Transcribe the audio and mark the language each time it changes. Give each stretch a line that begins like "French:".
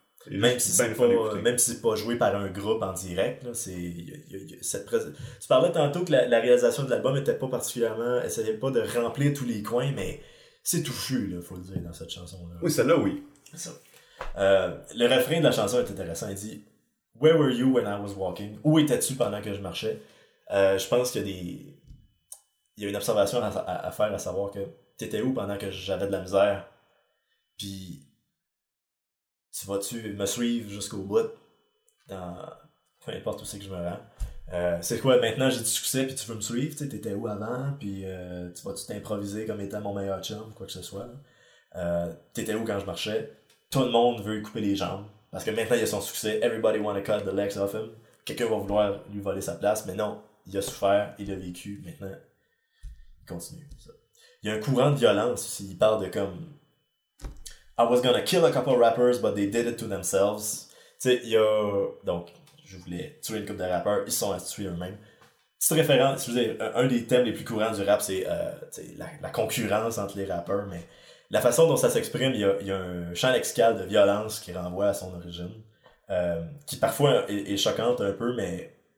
French: Même si c'est pas joué par un groupe en direct, là, tu parlais tantôt que la réalisation de l'album était pas particulièrement, essayait pas de remplir tous les coins, mais c'est touffu, là, faut le dire, dans cette chanson-là. Oui, celle-là, oui. Ça. Le refrain de la chanson est intéressant. Il dit
English: Where were you when I was walking?
French: Où étais-tu pendant que je marchais? Je pense qu'il y a une observation à faire, à savoir que t'étais où pendant que j'avais de la misère? Puis, tu vas-tu me suivre jusqu'au bout? Peu importe où c'est que je me rends. C'est quoi, maintenant j'ai du succès, puis tu veux me suivre? T'sais, t'étais où avant? Puis, tu vas-tu t'improviser comme étant mon meilleur chum, quoi que ce soit? T'étais où quand je marchais? Tout le monde veut lui couper les jambes. Parce que maintenant, il a son succès.
English: Everybody wanna cut the legs off him.
French: Quelqu'un va vouloir lui voler sa place. Mais non, il a souffert, il a vécu. Maintenant, il continue, ça. Il y a un courant de violence aussi. Il parle de comme
English: I was gonna kill a couple rappers, but they did it to themselves.
French: Tu sais, il y a. Donc, je voulais tuer une couple de rappeurs, ils se sont tués eux-mêmes. Petite référence, excusez, un des thèmes les plus courants du rap, c'est la concurrence entre les rappeurs, mais la façon dont ça s'exprime, il y a un champ lexical de violence qui renvoie à son origine, qui parfois est choquante un peu, mais.